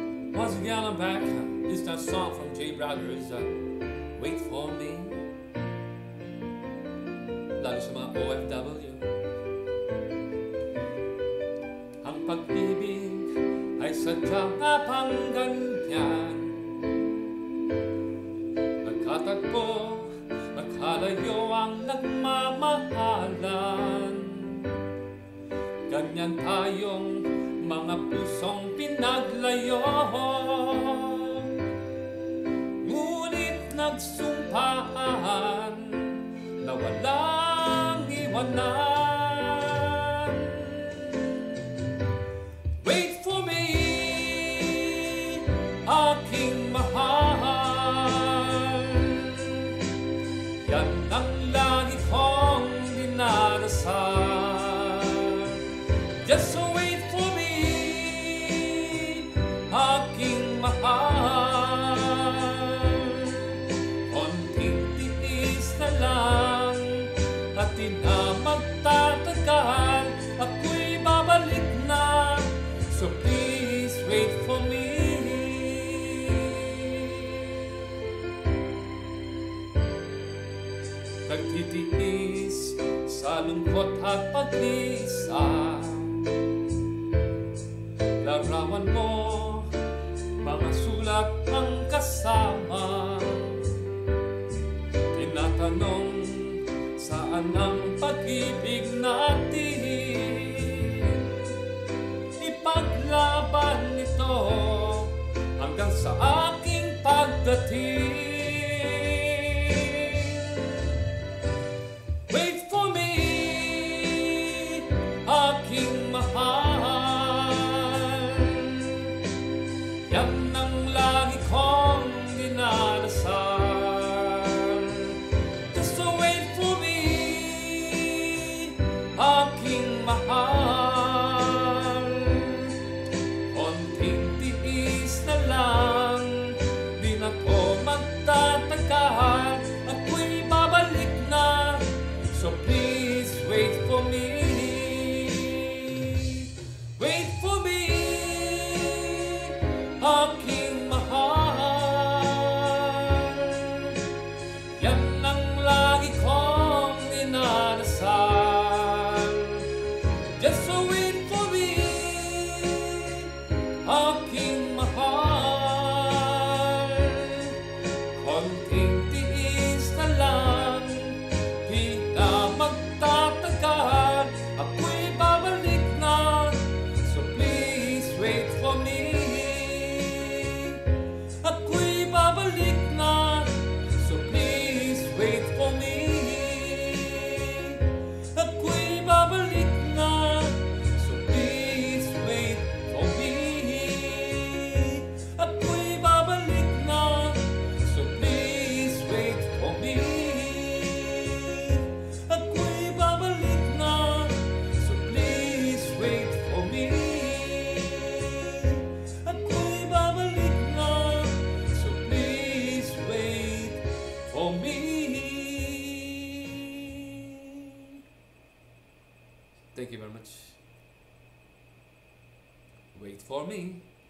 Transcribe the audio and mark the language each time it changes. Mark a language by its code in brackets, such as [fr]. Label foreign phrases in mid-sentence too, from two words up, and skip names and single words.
[en] Once again, I'm back. This is that song from J Brothers, Wait For Me. [tl] Lalo sa mga OFW. Ang pag-ibig ay sadyang pang ganyan. Nagkatagpo, magkalayo ang nagmamahalan. Ganyan tayong mga pusong pinaglayo, ngunit nagsumpaan na walang iwanan. [en] Wait for me, [tl] aking mahal. Yan ang lagi kong dinarasal. [en] Just so wait for me, [tl] aking mahal. Konting tiis na lang at di na magtatagal. Ako'y babalik na, [en] so please wait for me. [tl] Nagtitiis sa lungkot at pag-isa. Larawan mo, mga sulat ang kasama. Tinatanong, saan ang pag-ibig natin? Ipaglaban ito hanggang sa aking pagdating. [en] Wait for me, [tl] aking mahal. Yan ang lagi kong dinarasal. [en] Just to wait for me, [tl] aking mahal. Konting tiis na lang, di na to magtatagal. Ako'y babalik na, [en] so please wait for me. Wait for me, [tl] aking mahal. Yan ang lagi kong dinarasal. [en] Just so wait for me, [tl] aking mahal. Konting tiis na lang, di na magtatagal. Ako'y babalik na, [en] so please wait for me. [tl] Ako'y babalik na, [en] so please wait for me. [tl] Ako'y babalik na, [en] so please wait for me. [tl] Ako'y babalik na, [en] so please wait for me. [tl] Ako'y babalik na, [en] so please wait for me. [tl] Ako'y babalik na, [en] so please wait for me. Thank you very much. Wait for me.